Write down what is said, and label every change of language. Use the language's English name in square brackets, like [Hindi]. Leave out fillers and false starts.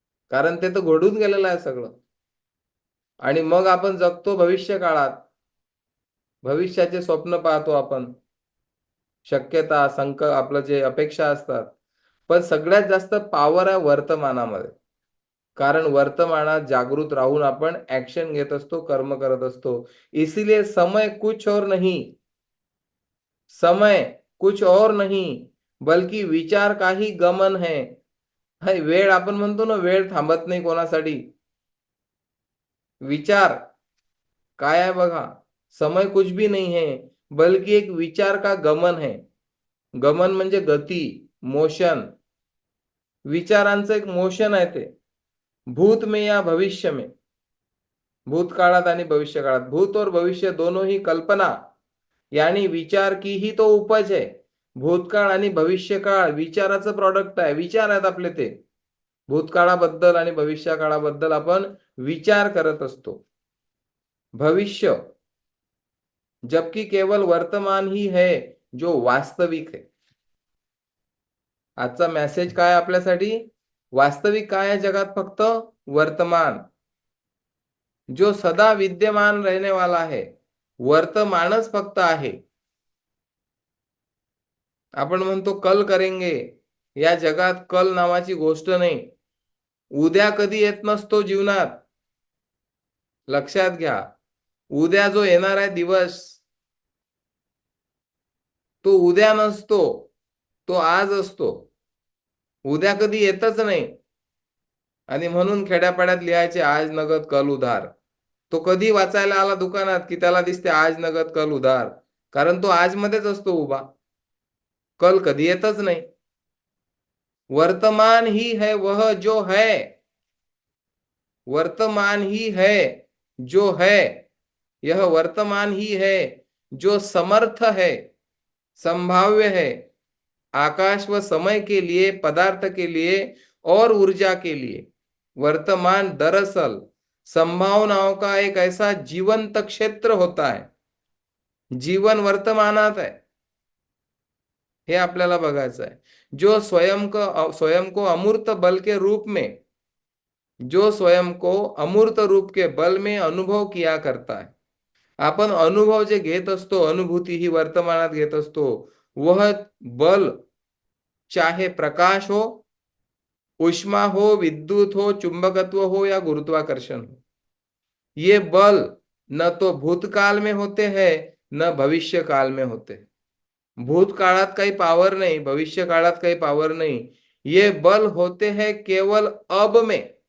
[Marathi] कारण ते तर घडून गेलेलं आहे सगळं. आणि मग आपण जगतो भविष्य काळात. भविष्याचे स्वप्न पाहतो आपण, शक्यता आपलं जे अपेक्षा असतात. पण सगळ्यात जास्त पॉवर आहे वर्तमानामध्ये. कारण वर्तमानात जागृत राहून आपण ऍक्शन घेत असतो, कर्म करत असतो. [Hindi] इसीलिए समय कुछ और नहीं, समय कुछ और नहीं, बल्कि विचार का ही गमन है. [Marathi] वेळ आपण म्हणतो ना, वेळ थांबत नाही कोणासाठी. विचार काय आहे बघा, [Hindi] समय कुछ भी नहीं है, बल्कि एक विचार का गमन है. [Marathi] गमन म्हणजे गती, मोशन. विचारांचं एक मोशन आहे ते. [Hindi] भूत में या भविष्य में. [Marathi] भूतकाळात आणि भविष्य काळात. [Hindi] भूत और भविष्य दोनों ही कल्पना यानी विचार की ही तो उपज है. [Marathi] भूतकाळ आणि भविष्यकाळ विचाराचं प्रॉडक्ट आहे. विचार आहेत आपले ते. भूतकाळाबद्दल आणि भविष्यकाळाबद्दल आपण विचार करत असतो. [Hindi] भविष्य, जबकि केवल वर्तमान ही है जो वास्तविक है. [Marathi] आजचा मेसेज काय आपल्यासाठी? वास्तविक काय आहे जगात? [Hindi] फक्त वर्तमान, जो सदा विद्यमान रहने वाला है. [Marathi] वर्तमानच फक्त आहे. आपण म्हणतो [Hindi] कल करेंगे, [Marathi] या जगात कल नावाची गोष्ट नाही. उद्या कधी येत नसतो जीवनात. लक्षात घ्या. उद्या जो येणार आहे दिवस, तो उद्या नसतो, तो आज असतो. उद्या कधी येतच नाही. आणि म्हणून खेड्यापाड्यात लिहायचे [Hindi] आज नगद कल उधार. [Marathi] तो कधी वाचायला आला दुकानात की त्याला दिसते [Hindi] आज नगद कल उधार. [Marathi] कारण तो आज मध्येच असतो उभा. कल कधी येतच नाही. [Hindi] वर्तमान ही है वह जो है. वर्तमान ही है जो है. यह वर्तमान ही है जो समर्थ है, संभाव्य है, आकाश व समय के लिए, पदार्थ के लिए और ऊर्जा के लिए. वर्तमान दरअसल संभावनाओं का एक ऐसा जीवंत क्षेत्र होता है. [Marathi] जीवन वर्तमानात आहे, हे आपल्याला बघायचं आहे. [Hindi] जो स्वयं को अमूर्त बल के रूप में, जो स्वयं को अमूर्त रूप के बल में अनुभव किया करता है. [Marathi] आपण अनुभव जे घेत असतो, अनुभूती ही वर्तमानात घेत असतो. [Hindi] वह बल चाहे प्रकाश हो, उष्मा हो, विद्युत हो, चुंबकत्व हो या गुरुत्वाकर्षण हो, ये बल न तो भूतकाल में होते हैं न भविष्य काल में होते. [Marathi] भूतकाळात काही पावर नाही, भविष्य काळात काही पावर नाही. [Hindi] ये बल होते हैं केवल अब में.